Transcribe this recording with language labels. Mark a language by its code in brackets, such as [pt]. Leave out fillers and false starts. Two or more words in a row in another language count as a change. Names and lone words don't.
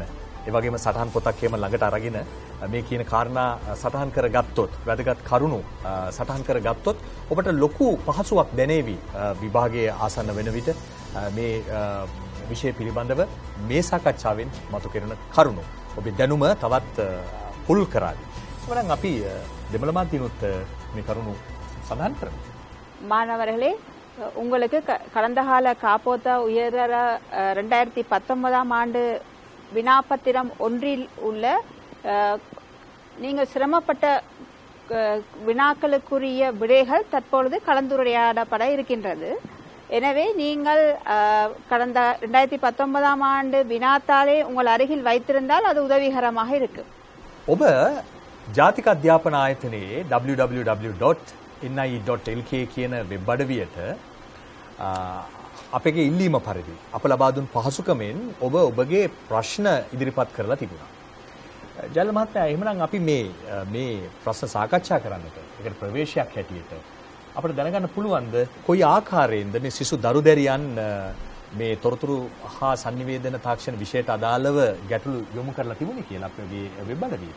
[si] ඒ වගේම සටහන් පොතක් එහෙම ළඟට අරගෙන මේ කියන කාරණා සටහන් කරගත්තොත් වැදගත් කරුණු සටහන් කරගත්තොත් ඔබට ලොකු පහසුවක් දැනේවි විභාගයේ ආසන්න වෙන විට මේ විෂය පිළිබඳව මේ සාකච්ඡාවෙන් මතු කරන කරුණු ඔබේ දැනුම තවත් පුල් කරાવી. එවනම් අපි දෙමළ මාධ්‍යනොත් මේ කරුණු සඳහන් කරමු. [ta] மாணவர்களே, உங்களுக்கு கடந்த கால காப்போத்தா உயர 2019ஆம் ஆண்டு வினாப்பத்திரம் ஒன்றில் உள்ள நீங்கள் சிரமப்பட்ட வினாக்களுக்குரிய விடைகள் தற்பொழுது கலந்துரையாடப்பட இருக்கின்றது. எனவே நீங்கள் கடந்த 2019ஆம் ஆண்டு வினாத்தாளே உங்கள் அருகில் வைத்திருந்தால் அது உதவிகரமாக இருக்கும். [si] ඔබ ජාතික අධ්‍යාපන ආයතනයේ www.ni.lk කියන වෙබ් අඩවියට අපගේ ඉල්ලීම පරිදි අප ලබා දුන් පහසුකමෙන් ඔබ ඔබගේ ප්‍රශ්න ඉදිරිපත් කරලා තිබුණා. ජයල මහත්තයා, එහෙමනම් අපි මේ ප්‍රශ්න සාකච්ඡා කරන්නට ඒකට ප්‍රවේශයක් හැටියට අපිට දැනගන්න පුළුවන්ද කොයි ආකාරයෙන්ද මේ සිසු දරුදැරියන් මේ තොරතුරු හා sannivedana තාක්ෂණ විෂයට අදාළව ගැටළු යොමු කරලා තිබුණේ කියලා අපගේ වෙබ් අඩවියට?